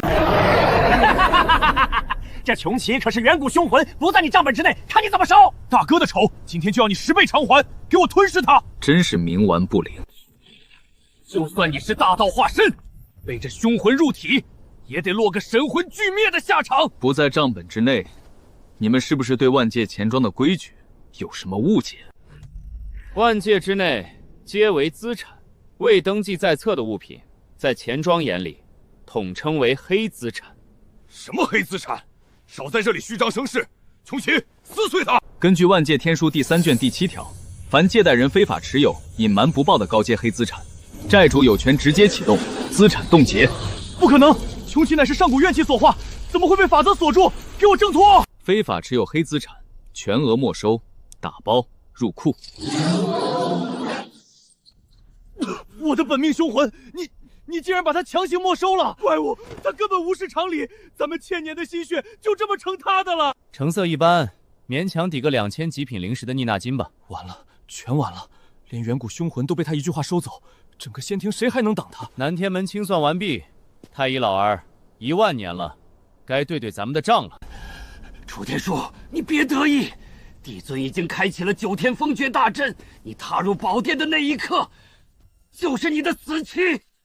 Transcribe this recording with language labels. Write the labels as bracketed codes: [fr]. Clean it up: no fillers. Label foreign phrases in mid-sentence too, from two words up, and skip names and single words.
[zh] 這窮奇可是遠古凶魂，不在你賬本之內，看你怎麼收！大哥的仇，今天就要你10倍償還，給我吞噬他！真是冥頑不靈。就算你是大道化身，被這凶魂入體，也得落個神魂俱滅的下場。不在賬本之內，你們是不是對萬界錢莊的規矩有什麼誤解？萬界之內皆為資產，未登記在冊的物品，在錢莊眼裡統稱為黑資產。什麼黑資產？少在這裡虛張聲勢！窮奇，撕碎他！根據萬界天書第3卷第7條，凡借貸人非法持有、隱瞞不報的高階黑資產，債主有權直接啟動資產凍結。不可能，窮奇乃是上古怨氣所化，怎麼會被法則鎖住？給我掙脫！非法持有黑資產，全額沒收，打包入庫。我的本命凶魂，你竟然把他強行沒收了！怪物，他根本無視常理，咱們千年的心血就這麼成他的了。成色一般，勉強抵個2000極品靈石的妮娜金吧。完了，全完了，連遠古凶魂都被他一句話收走，整個仙庭誰還能擋他？南天門清算完畢，太乙老兒1萬年了，該對咱們的賬了。楚天書，你別得意，帝尊已經開啟了9天封訣大陣，你踏入寶殿的那一刻，就是你的死期。